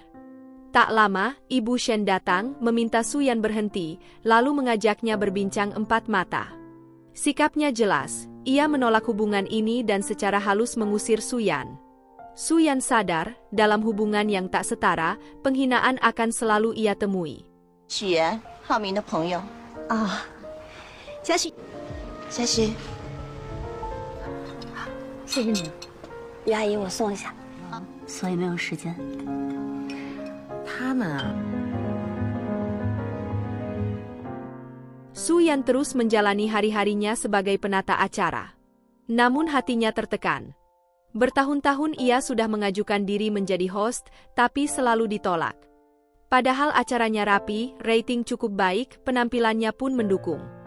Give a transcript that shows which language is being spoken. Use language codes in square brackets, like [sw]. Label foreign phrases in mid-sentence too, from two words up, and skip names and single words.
[id] Tak lama, Ibu Shen datang, meminta Su Yan berhenti, lalu mengajaknya berbincang empat mata. Sikapnya jelas, ia menolak hubungan ini dan secara halus mengusir Su Yan. Su Yan sadar, dalam hubungan yang tak setara, penghinaan akan selalu ia temui. [zh] Xu Yan, Haoming 的朋友。啊，嘉许，嘉许，谢谢你，于阿姨，我送一下。所以没有时间。他们啊。 [id] Su Yan terus menjalani hari-harinya sebagai penata acara. Namun hatinya tertekan. Bertahun-tahun ia sudah mengajukan diri menjadi host, tapi selalu ditolak. Padahal acaranya rapi, rating cukup baik, penampilannya pun mendukung.